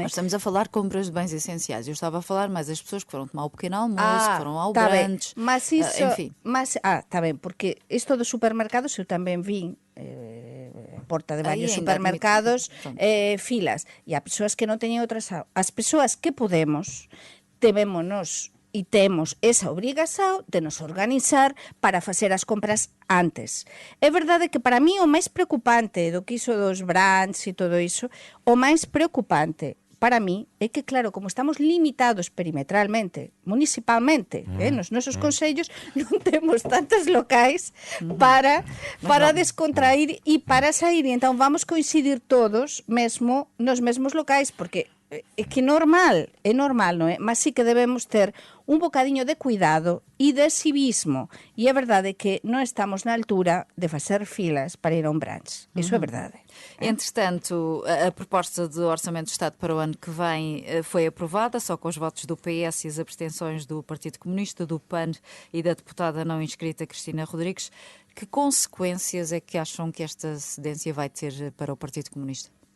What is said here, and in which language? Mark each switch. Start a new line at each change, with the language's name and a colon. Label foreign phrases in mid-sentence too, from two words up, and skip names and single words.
Portuguese: Nós estamos a falar de compras de bens essenciais. Eu estava a falar mais das pessoas que foram tomar o pequeno almoço, que foram ao brunch, mas isso, enfim. Está bem, porque isto dos supermercados eu também vi porta de vários supermercados, filas, e há pessoas que não têm outras. As pessoas que podemos,
Galician: debemos e temos esa obrigación de nos organizar para facer as compras antes. É verdade que para mí o máis preocupante do que iso dos brands e todo iso, o máis preocupante para mí é que, claro, como estamos limitados perimetralmente, municipalmente, nos nosos consellos non temos tantos locais para descontrair e para sair, e entón vamos coincidir todos mesmo nos mesmos locais, porque é que é normal, non é? Mas sí que debemos ter un bocadiño de cuidado e de civismo. E é verdade que non estamos na altura de facer filas para ir a un brunch. Iso é verdade.
Portuguese: Entretanto, a proposta de Orçamento de Estado para o ano que vem foi aprovada, só com os votos do PS e as abstenções do Partido Comunista, do PAN e da deputada não inscrita Cristina Rodrigues. Que consequências é que acham que esta cedência vai ter para o Partido Comunista?